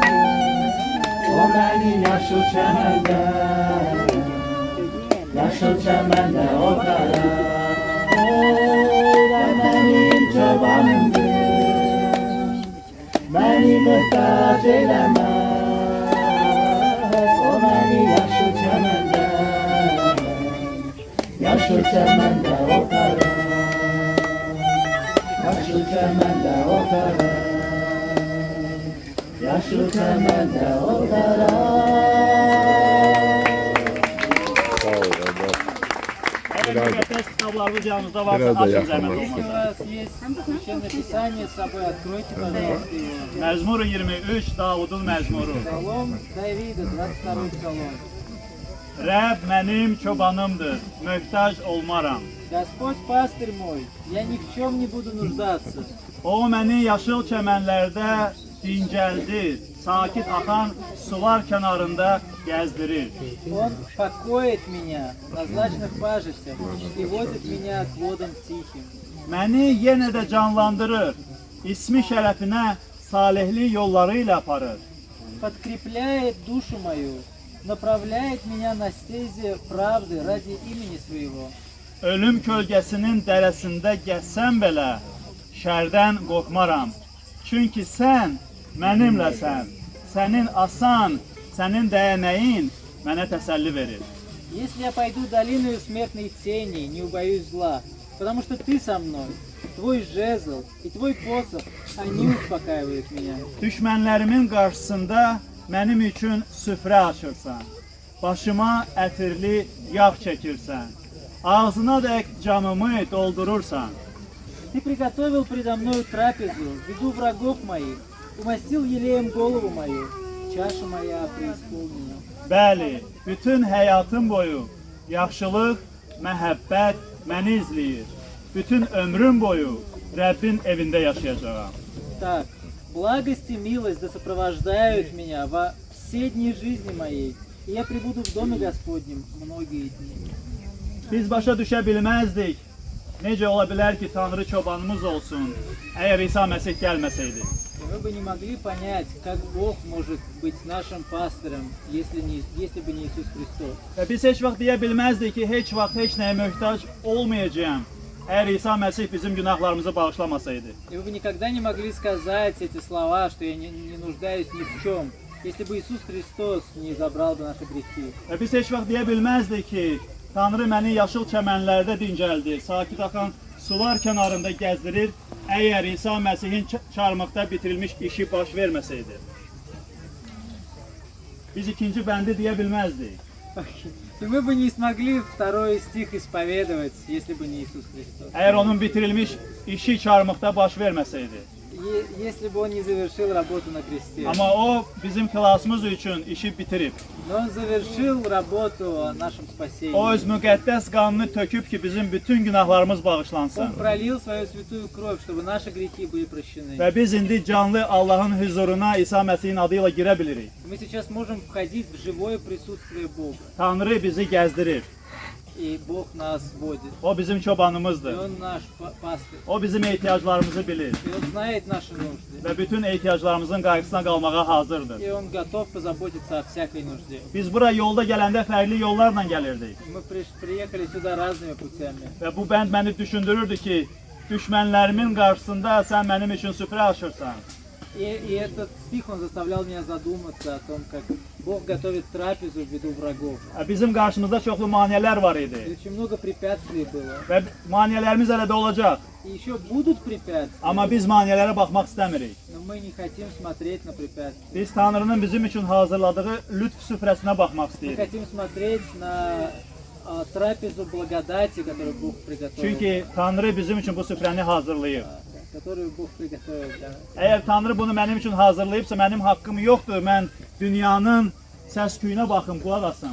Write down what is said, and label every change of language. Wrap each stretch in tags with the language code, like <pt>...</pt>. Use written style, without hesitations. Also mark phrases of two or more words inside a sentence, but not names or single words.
<tr>O beni yaşıl çemende, yaşıl çemende otarır. Ben benim çobanımdır, beni mühtaç elemez. O beni yaşıl çemende, yaşıl çemende otarır. Yaşıl çemende otarır. Yaşıl çemende otarır.</tr> <az>Sağ ol Allah. Hələ müqəddəs kitablarımız yanınızda varsa Biraz da açın yaxın zəhmət olsun.</az> <ru>Если у</ru> <az>olmasa.</az> <ru>вас есть Священное Писание с собой, откройте, пожалуйста, его.</ru> <az>Məzmur 23 Davudun məzmuru.</az> <ru>Псалом Давида, 22-й псалом.</ru> <az>Rəbb mənim çobanımdır, möhtac olmaram.</az> <ru>Господь пастырь мой, я ни в чем не буду нуждаться.</ru> <az>O məni yaşıl çəmənlərdə dincəldir, sakit axan sular kənarında gəzdirir.</az> <ru>Он покоит меня на злачных пажитях и водит меня к водам тихим.</ru> <az>Məni yenə də canlandırır, ismi şərəfinə salihlik yolları ilə aparır.</az> <ru>Подкрепляет душу мою, направляет меня на стези правды ради имени своего.</ru> <az>Ölüm kölgəsinin dərəsində gəzsəm belə, şərdən qorxmaram. Çünki sən mənimləsən, sənin asan, sənin dəyənəyin mənə təsəlli verir.</az> <ru>Если я пойду долиною смертной тени, не убоюсь зла, потому что ты со мной, твой жезл и твой посох, они успокаивают меня.</ru> <az>Düşmənlərimin qarşısında mənim üçün süfrə açırsan. Başıma ətirli yağ çəkirsən. Ağzına dək camımı doldurursan.</az> <ru>Ты приготовил предо мною трапезу в виду врагов моих, умастил елеем голову мою, чаша моя преисполнена.</ru> <az>Bəli, bütün həyatım boyu yaxşılıq, məhəbbət məni izləyir. Bütün ömrüm boyu Rəbbin evində yaşayacağam.</az> <ru>Так, благость и милость да сопровождают меня во все дни жизни моей, и я пребуду в доме Господнем многие дни.</ru> <az>Biz başa düşə bilməzdik. Necə ola bilər ki, Tanrı çobanımız olsun, əgər İsa Məsih gəlməsəydi.</az> <ru>И мы бы не могли понять, как Бог может быть нашим пастором, если бы не Иисус Христос.</ru> <az>Və biz heç vaxt deyə bilməzdik ki, heç vaxt heç nəyə möhtac olmayacağam. Əgər İsa Məsih bizim günahlarımızı bağışlamasaydı,</az> <ru>И вы бы никогда не могли сказать эти слова, что я не нуждаюсь ни в чем, если бы Иисус Христос не забрал бы наши грехи.</ru> <az>və biz heç vaxt deyə bilməzdik ki, Tanrı məni yaşıl çəmənlərdə dincəldir, sakit axan sular kənarında gəzdirir, əgər İsa Məsihin çarmıqda bitirilmiş işi baş verməsəydi. Biz ikinci bəndi deyə bilməzdik.</az> <ru>И мы бы не смогли второй стих исповедовать, если бы не Иисус Христос.</ru> <az>Əgər onun bitirilmiş işi çarmıqda baş verməsəydi.</az> <ru>Если бы Он не завершил работу на кресте.</ru> <az>Amma o bizim xilasımız üçün işi bitirib.</az> <ru>Но Он завершил работу о нашем спасении.</ru> <az>O öz müqəddəs qanını töküb ki, bizim bütün günahlarımız bağışlansın.</az> <ru>Он пролил свою святую кровь, чтобы наши грехи были прощены.</ru> <az>Və biz indi canlı Allahın huzuruna İsa Məsihin adı ilə girə bilirik.</az> <ru>Мы сейчас можем входить в живое присутствие Бога.</ru> <az>Tanrı bizi gəzdirir.</az> <ru>И Бог нас водит.</ru> <az>O bizim</az> <ru>И</ru> <az>çobanımızdır.</az> <ru>Он наш пастырь.</ru> <az>O bizim ehtiyaclarımızı bilir.</az> <ru>И Он знает наши нужды.</ru> <az>Və bütün ehtiyaclarımızın qarşısına qalmağa hazırdır.</az> <ru>И Он готов позаботиться о всякой нужде.</ru> <az>Biz bura yolda gələndə fərqli yollarla gəlirdik.</az> <ru>Мы приехали сюда разными путями.</ru> <az>Və bu bənd məni düşündürürdü ki, düşmənlərimin qarşısında sən mənim üçün süfrə açırsan.</az> <ru>И этот стих, он заставлял меня задуматься о том, как Бог готовит трапезу в виду врагов.</ru> <az>Bizim qarşımızda çoxlu maneələr var</az> <ru>И</ru> <az>idi.</az> <ru>очень много препятствий было.</ru> <az>Və maneələrimiz hələ də olacaq.</az> <ru>И еще будут препятствия,</ru> <az>Amma biz maneələrə baxmaq istəmirik.</az> <ru>но мы не хотим смотреть на препятствия.</ru> <az>Biz Tanrının bizim üçün hazırladığı lütf süfrəsinə baxmaq</az> <ru>Мы</ru> <az>istəyirik.</az> <ru>хотим смотреть на трапезу благодати, которую Бог приготовил.</ru> <az>Çünki Tanrı bizim üçün bu süfrəni hazırlayıb.</az> <ru>Которую Бог приготовил для нас.</ru> <az>Əgər Tanrı bunu mənim üçün hazırlayıbsa, mənim haqqım yoxdur. Mən dünyanın səs-küyünə baxım, qulaq asım.</az>